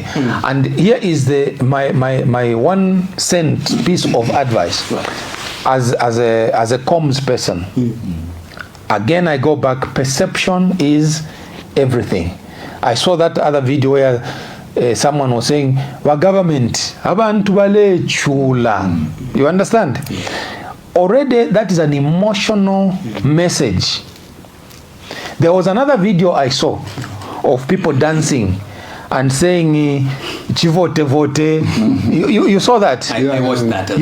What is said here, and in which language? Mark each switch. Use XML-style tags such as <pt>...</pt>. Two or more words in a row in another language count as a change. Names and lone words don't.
<en>And here is my 1 cent piece of advice as a comms person. Again, I go back, perception is everything. I saw that other video where someone was saying, "Wa government,</en> <bem>abantu bale chula."</bem> <en>You understand? Already, that is an emotional message. There was another video I saw of people dancing and saying, "Chivote vote." You saw that? I watched that.</en>